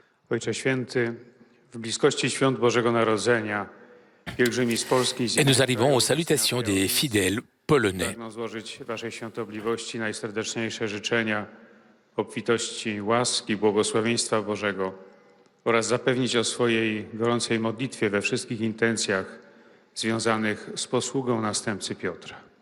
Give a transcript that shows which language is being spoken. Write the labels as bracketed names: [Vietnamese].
[Polish] Ojcze Święty, w bliskości świąt Bożego Narodzenia, pielgrzymi z Polski [French] Et nous arrivons aux salutations des fidèles polonais. [Polish] pragnę złożyć Waszej świątobliwości najserdeczniejsze życzenia obfitości łaski, błogosławieństwa Bożego oraz zapewnić o swojej gorącej modlitwie we wszystkich intencjach związanych z posługą następcy Piotra.